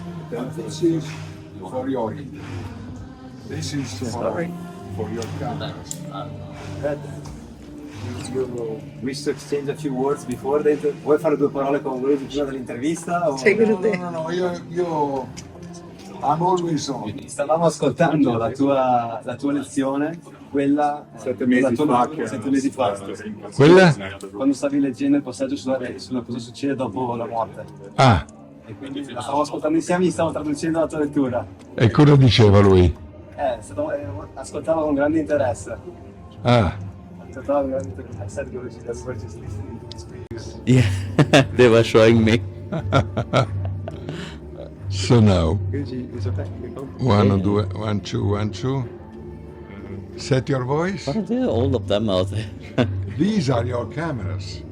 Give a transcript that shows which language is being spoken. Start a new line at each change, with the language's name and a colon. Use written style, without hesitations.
English: This is for your This is for your cameras. You wish to exchange a few words before
Italian: vuoi fare due parole con lui prima dell'intervista? O...
English: No,
Italian: io
English: I'm always on.
Italian: Stavamo ascoltando la tua lezione, quella 7 mesi fa. Quella? Quando stavi leggendo il passaggio sulla cosa succede dopo la morte. Ah, E quindi la stavo ascoltando insieme, stavo traducendo la tua lettura. e cosa diceva lui? Ascoltava con grande interesse. Ah, Ascoltava con grande interesse.
English: GuruJi, they were just listening to the speech. Yeah, they were showing me. so now, GuruJi, it's okay. 1, 2, 1, 2, 1, 2. Set your voice. What are there? All of them out there. These are your cameras.